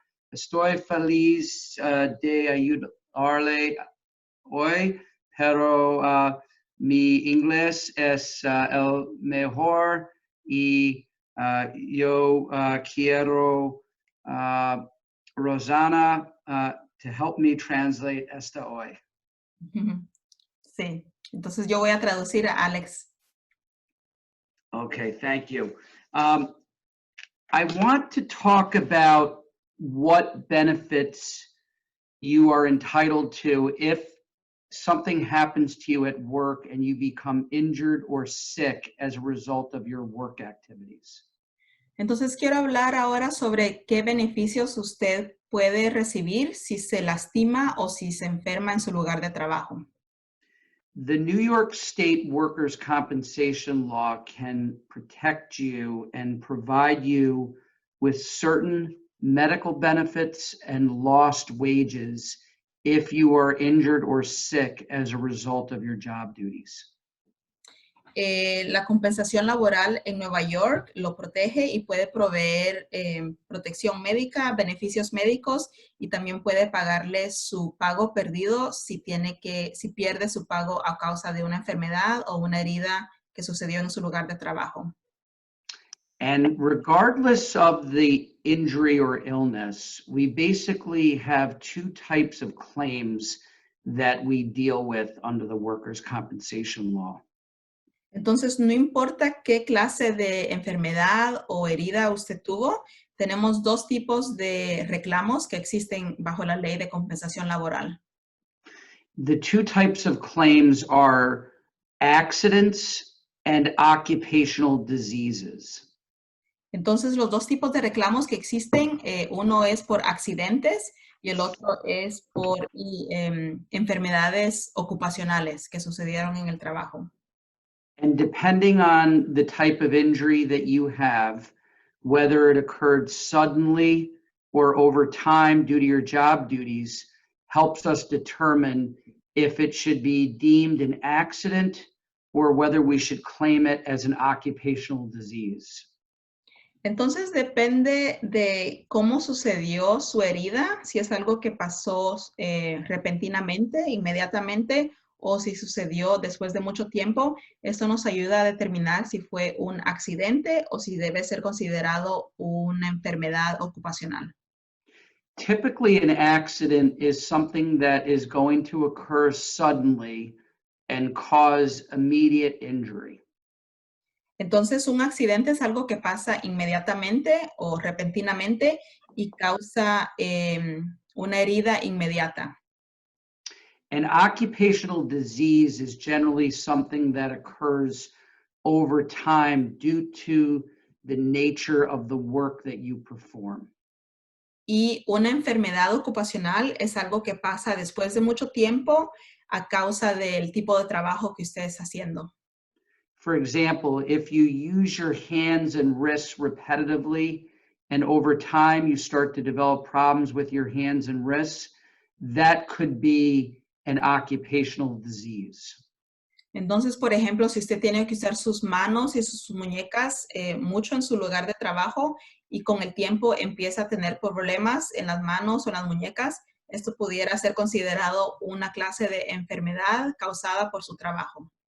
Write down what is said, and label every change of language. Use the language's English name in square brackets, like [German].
[Spanish] Estoy feliz de ayudarle hoy, pero mi inglés es el mejor y yo quiero Rosana [English] to help me translate [Spanish] esta hoy. Sí, entonces yo voy a traducir a Alex. [English] Okay, thank you. I want to talk about what benefits you are entitled to if something happens to you at work and you become injured or sick as a result of your work activities. [Spanish] Entonces quiero hablar ahora sobre qué beneficios usted puede recibir si se lastima o si se enferma en su lugar de trabajo. [English] The New York State Workers' Compensation Law can protect you and provide you with certain medical benefits and lost wages if you are injured or sick as a result of your job duties. [Spanish] La compensación laboral en Nueva York lo protege y puede proveer protección médica, beneficios médicos y también puede pagarle su pago perdido si pierde su pago a causa de una enfermedad o una herida que sucedió en su lugar de trabajo. [English] And regardless of the injury or illness, we basically have two types of claims that we deal with under the workers' compensation law. [Spanish] Entonces, no importa qué clase de enfermedad o herida usted tuvo, tenemos dos tipos de reclamos que existen bajo la ley de compensación laboral. [English] The two types of claims are accidents and occupational diseases. [Spanish] Entonces, los dos tipos de reclamos que existen, uno es por accidentes y el otro es por enfermedades ocupacionales que sucedieron en el trabajo. [English] And depending on the type of injury that you have, whether it occurred suddenly or over time due to your job duties, helps us determine if it should be deemed an accident or whether we should claim it as an occupational disease. [Spanish] Entonces, depende de cómo sucedió su herida, si es algo que pasó repentinamente, inmediatamente, o si sucedió después de mucho tiempo. Esto nos ayuda a determinar si fue un accidente o si debe ser considerado una enfermedad ocupacional. [English] Typically, an accident is something that is going to occur suddenly and cause immediate injury. [Spanish] Entonces, un accidente es algo que pasa inmediatamente o repentinamente y causa una herida inmediata. [English] An occupational disease is generally something that occurs over time due to the nature of the work that you perform. [Spanish] Y una enfermedad ocupacional es algo que pasa después de mucho tiempo a causa del tipo de trabajo que usted está haciendo. [English] For example, if you use your hands and wrists repetitively, and over time you start to develop problems with your hands and wrists, that could be an occupational disease. [Spanish] Entonces, por ejemplo, si usted tiene que usar sus manos y sus muñecas mucho en su lugar de trabajo y con el tiempo empieza a tener problemas en las manos o en las muñecas, esto pudiera ser considerado una clase de enfermedad causada por su trabajo.